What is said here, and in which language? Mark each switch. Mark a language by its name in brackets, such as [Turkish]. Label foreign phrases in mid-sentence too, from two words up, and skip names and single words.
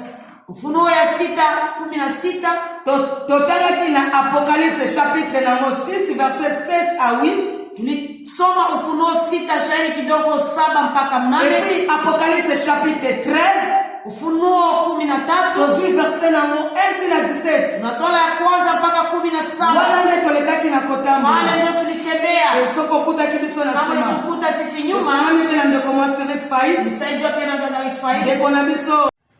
[Swahili] Ufunuo ya 6:16 [Lingala] totangaki na apocalypse chapitre nango 6 verset 7 à 8 [Swahili] tulisoma Ufunuo 6 shairi kidogo 7 mpaka 8 [French] et puis apocalypse chapitre 13 [Swahili] Ufunuo 13 [Lingala] tozwi verset nango 1 tina 17 [Swahili] tunatola ya kwanza mpaka 17 [Lingala] wana nde tolekaki na kotambola [Swahili] wale ndio tulitembea [Lingala] soko okutaki biso na [Swahili] kama [Lingala] nsima [Swahili] nitukuta sisi nyuma [Lingala] tosangami mpe na ndeko mwasi Red Faiz [Swahili] nisaidia pia na dada Isfaili [Lingala] ndeko na biso